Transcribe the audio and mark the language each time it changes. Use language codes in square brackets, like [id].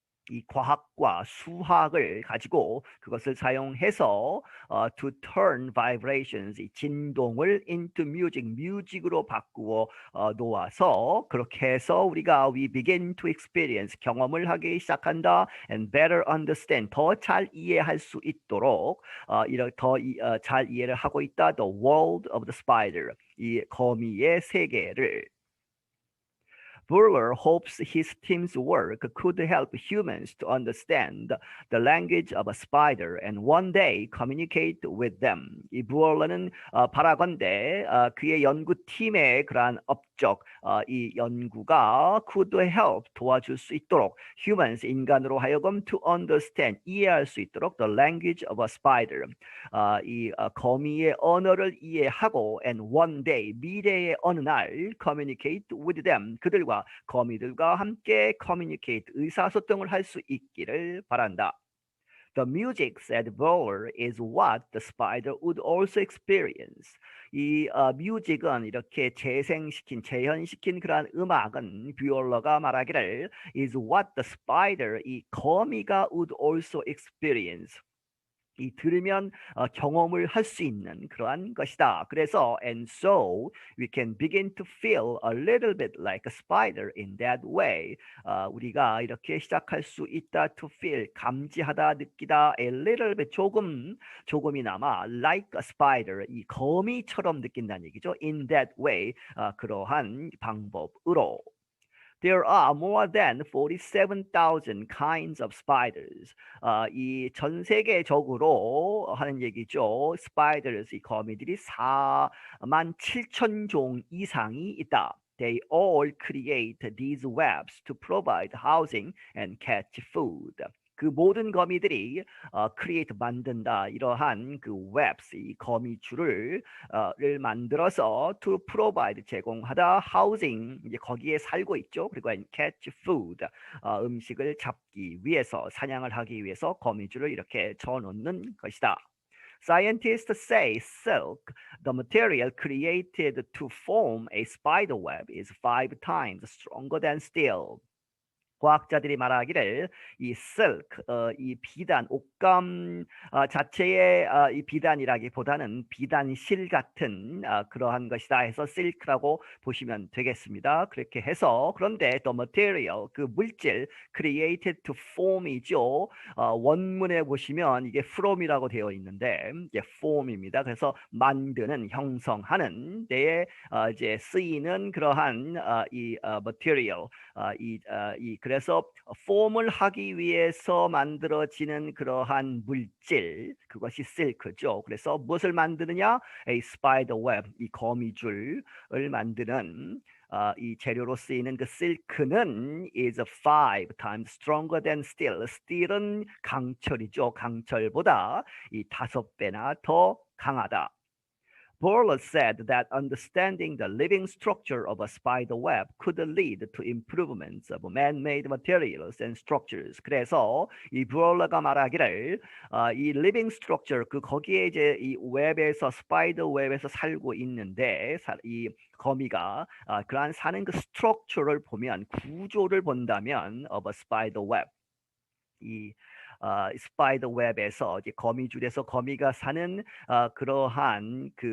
[ko] 이 과학과 수학을 가지고 그것을 사용해서 [en] to turn vibrations [ko] 이 진동을 [en] into music [ko] 뮤직으로 바꾸어 놓아서 그렇게 해서 우리가 [en] we begin to experience [ko] 경험을 하기 시작한다 [en] and better understand [ko] 더 잘 이해할 수 있도록 더 잘 이해를 하고 있다 [en] the world of the spider [ko] 이 거미의 세계를 [en] Bueller hopes his team's work could help humans to understand the language of a spider and one day communicate with them. [ko] 이 부얼러는 바라건대 그의 연구팀의 그러한 업적, 이 연구가 [en] could help [ko] 도와줄 수 있도록 humans 인간으로 하여금 [en] to understand [ko] 이해할 수 있도록 [en] the language of a spider. [ko] 이 거미의 언어를 이해하고 [en] and one day [ko] 미래의 어느 날 [en] communicate with them [ko] 그들과 거미들과 함께 communicate 의사소통을 할 수 있기를 바란다. [en] The music, said Bueller, is what the spider would also experience. [ko] 이 뮤직은 이렇게 재현시킨 그러한 음악은 뷰얼러가 말하기를 [en] is what the spider, [ko] 이 거미가 [en] would also experience. [ko] 이 들으면 경험을 할 수 있는 그러한 것이다. 그래서 [en] and so we can begin to feel a little bit like a spider in that way. [ko] 우리가 이렇게 시작할 수 있다. [en] To feel [ko] 감지하다, 느끼다. [en] A little bit [ko] 조금이나마 [en] like a spider [ko] 이 거미처럼 느낀다는 얘기죠. [en] In that way [ko] 그러한 방법으로. [en] There are more than 47,000 kinds of spiders. [ko] 이 전 세계적으로 하는 얘기죠. Spiders, 이 거미들이 47,000종 이상이 있다. [en] They all create these webs to provide housing and catch food. [ko] 그 모든 거미들이 create 만든다 이러한 그 webs 이 거미줄을 를 만들어서 [en] to provide [ko] 제공하다 housing 이제 거기에 살고 있죠. 그리고 [en] catch food [ko] 음식을 잡기 위해서 사냥을 하기 위해서 거미줄을 이렇게 쳐놓는 것이다. [en] Scientists say silk, the material created to form a spider web, is 5 times stronger than steel. [ko] 과학자들이 말하기를 이 silk, 이 비단, 옷감 자체의 이 비단이라기보다는 비단실 같은 그러한 것이다 해서 silk라고 보시면 되겠습니다. 그렇게 해서 그런데 [en] the material, [ko] 그 물질 [en] created to form [ko] 이죠. 원문에 보시면 이게 from이라고 되어 있는데 이게 form입니다. 그래서 만드는, 형성하는 데에 이제 쓰이는 그러한 이 material, 그래서 폼을 하기 위해서 만들어지는 그러한 물질 그것이 실크죠. 그래서 무엇을 만드느냐? [en] A spider web [ko] 이 거미줄을 만드는 이 재료로 쓰이는 그 실크는 [en] is 5 times stronger than steel. [ko] steel은 강철이죠. 강철보다 이 5배나 더 강하다. [en] Borlaug said that understanding the living structure of a spider web could lead to improvements of man-made materials and structures. [ko] 그래서 이 브롤러가 말하기를 이 [en] living structure [ko] 그 거기에 이제 이 웹에서 스파이더 웹에서 살고 있는데 이 거미가 그러한 사는 그 structure를 보면 구조를 본다면 [en] of a spider web [ko] 이 스파이더 웹에서 이제 거미줄에서 거미가 사는 그러한